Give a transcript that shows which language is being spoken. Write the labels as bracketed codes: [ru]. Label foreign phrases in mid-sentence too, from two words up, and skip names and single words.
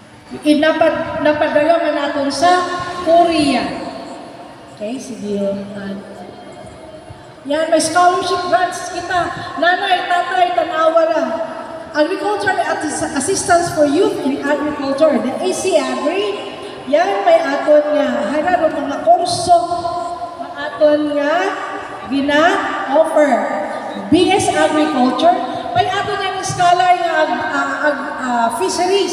[tl] Napadala man natin sa Korea. Okay, sige. [hil] Yan, may [en] scholarship grants [hil] kita. Nanay, tatay, tanawa na. [en] Agricultural Assistance for Youth in Agriculture, the AC Agri. [hil] Yan, may aton nga. Hararo mga kurso. May aton nga gina-offer. [en] BS Agriculture. [hil] May aton nga ng scholar nga fisheries.